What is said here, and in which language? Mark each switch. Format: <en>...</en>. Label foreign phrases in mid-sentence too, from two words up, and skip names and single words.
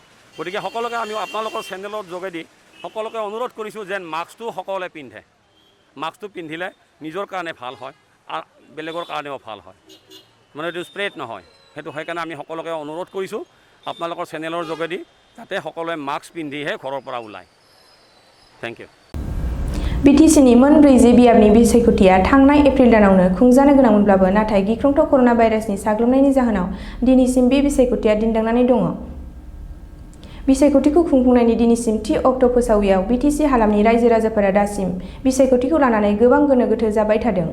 <as>গতিকে সকলোকে আমি আপোনালোকৰ চেনেলৰ যোগেদি সকলোকে অনুৰোধ কৰিছোঁ যেন মাস্কটো সকলোৱে পিন্ধে। মাস্কটো পিন্ধিলে নিজৰ কাৰণে ভাল হয় আৰু বেলেগৰ কাৰণেও ভাল হয়, মানে এইটো স্প্ৰেড নহয়। সেইটো সেইকাৰণে আমি সকলোকে অনুৰোধ কৰিছোঁ আপোনালোকৰ চেনেলৰ যোগেদি যাতে সকলোৱে মাস্ক পিন্ধিহে ঘৰৰ পৰা ওলায়।</as> <en>thank you.</en> <brx>BTCनि मोनब्रै बियाबनि बिसायख'थिया थांनाय एप्रिल दानावनो खुंजानो गोनांमोनब्लाबो नाथाय गिख्रंथाव कर'ना भाइरासनि साग्लोबनायनि जाहोनाव दिनैसिम बे बिसायख'थिया दिन्दांनानै दङ। बिसायख'थिखौ खुंफुंनायनि दिनैसिम थि अक्ट' फोसावैयाव BTC हालामनि रायजो राजाफोरा दासिम बिसायख'थिखौ लानानै गोबां गोनो गोथो जाबाय थादों।</brx>